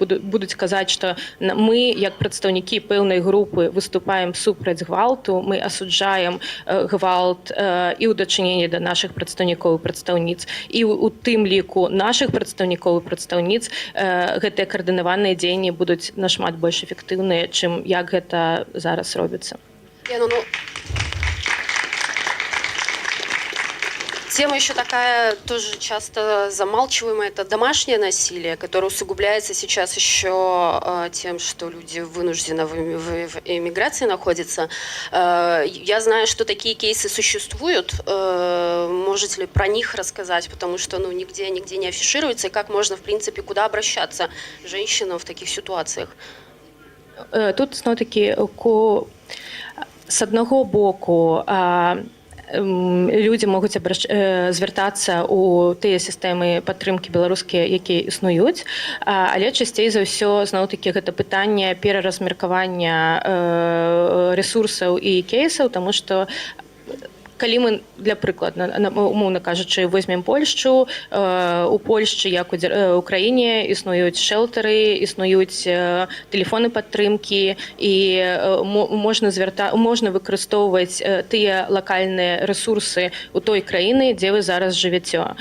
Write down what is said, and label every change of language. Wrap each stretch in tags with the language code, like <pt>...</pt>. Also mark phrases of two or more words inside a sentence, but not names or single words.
<be>будуць казаць, што мы, як прадстаўнікі пэўнай групы, выступаем супраць гвалту, мы асуджаем гвалт і ў дачыненні да нашых прадстаўнікоў і прадстаўніц, і ў тым ліку нашых прадстаўнікоў і прадстаўніц, гэтыя каардынаваныя дзеянні будуць нашмат больш эфектыўныя, чым як гэта зараз робіцца.</be> <ru>Тема еще такая, тоже часто замалчиваемая, это домашнее насилие, которое усугубляется сейчас еще тем, что люди вынуждены в эмиграции находятся. Я знаю, что такие кейсы существуют. Можете ли про них рассказать? Потому что нигде не афишируется. И как можно, в принципе, куда обращаться женщинам в таких ситуациях?</ru> <be>Тут,</be> <ru>снова-таки, с одного боку,</ru> <be>людзі могуць звяртацца ў тыя сістэмы падтрымкі беларускія, якія існуюць, але часцей за ўсё зноў-такі гэта пытанне пераразмеркавання рэсурсаў і кейсаў, таму што калі мы, для прыкладу, умоўна кажучы, возьмем Польшчу, у Польшчы, як у краіне, існуюць шэлтары, існуюць тэлефоны падтрымкі, і можна выкарыстоўваць тыя лакальныя рэсурсы ў той краіны, дзе вы зараз жывяце.</be>